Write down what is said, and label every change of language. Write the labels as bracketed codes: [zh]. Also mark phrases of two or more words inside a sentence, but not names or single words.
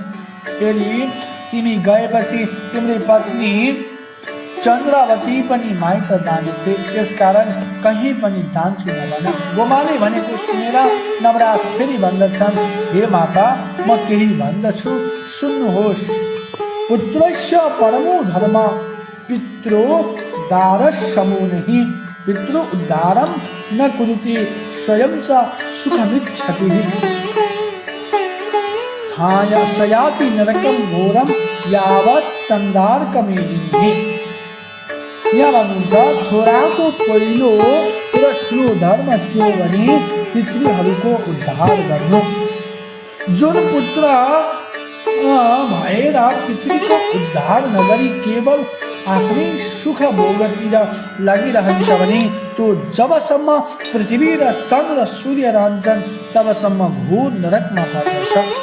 [ne] यदि तिमी गएपछि तिम्री पत्नी चन्द्रावती पनि माइत जानेछे, त्यसकारण कहीँ पनि जान्छु नभन। गोमाले भनेको सुनेर नवराज फेरि भन्दछन्, हे माता, म केही भन्दछु, सुन्नुहोस्। [sa] पुत्रस्य परमो धर्म पित्रोद्धारसमो नहि, पितृउद्धारं न कुरुते स्वयं च सुखमिच्छति। छायाति नरकं घोरं यावत् तन्दार्कमेदिनी। [ne] यहाँ भन्नुहुन्छ, छोराको पहिलो र ठुलो धर्म के हो भने पितृहरूको उद्धार गर्नु। जुन पुत्र भएर पितृको उद्धार नगरी केवल आफ्नै सुख भोगतिर लागिरहन्छ भने त्यो जबसम्म पृथ्वी र चन्द्र सूर्य रहन्छन् तबसम्म घोर नरकमा पर्दछ।